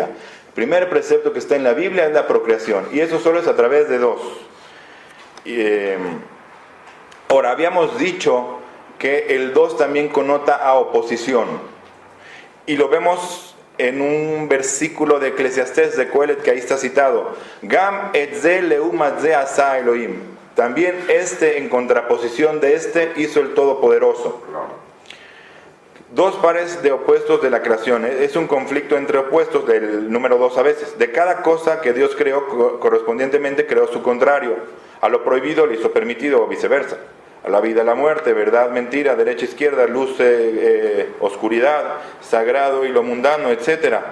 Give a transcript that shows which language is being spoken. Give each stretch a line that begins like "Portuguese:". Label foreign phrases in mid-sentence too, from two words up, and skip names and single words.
Spanish: El primer precepto que está en la Biblia es la procreación, y eso solo es a través de dos. Ahora, habíamos dicho que el 2 también connota a oposición, y lo vemos en un versículo de Eclesiastés de Coelet que ahí está citado:
Hebrew: גם את זה לעומת זה עשה אלהים.
Spanish: También en contraposición de hizo el Todopoderoso. Dos pares de opuestos de la creación. Es un conflicto entre opuestos del número 2 a veces. De cada cosa que Dios creó, correspondientemente creó su contrario. A lo prohibido le hizo permitido, o viceversa. A la vida, a la muerte, verdad, mentira, derecha, izquierda, luz, oscuridad, sagrado y lo mundano, etc.